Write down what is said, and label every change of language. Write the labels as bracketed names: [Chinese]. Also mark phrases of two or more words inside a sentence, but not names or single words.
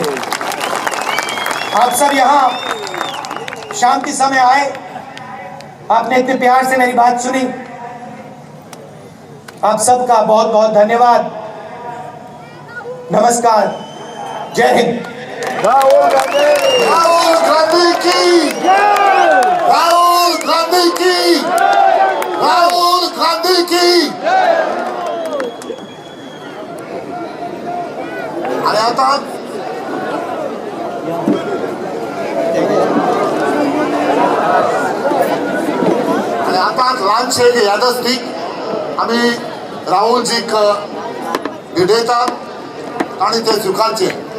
[Hindi] आप सब यहां शाम के समय आए, आपने इतने प्यार से मेरी बात सुनी, आप सबका बहुत बहुत धन्यवाद। नमस्कार, जय हिंद। राहुल गांधी की, राहुल गांधी की, राहुल गांधी की। [Konkani] आणि आता ल्हानशे यादस्तीक आम्ही राहुलजीक भिडयतात आणि ते स्विकारचे।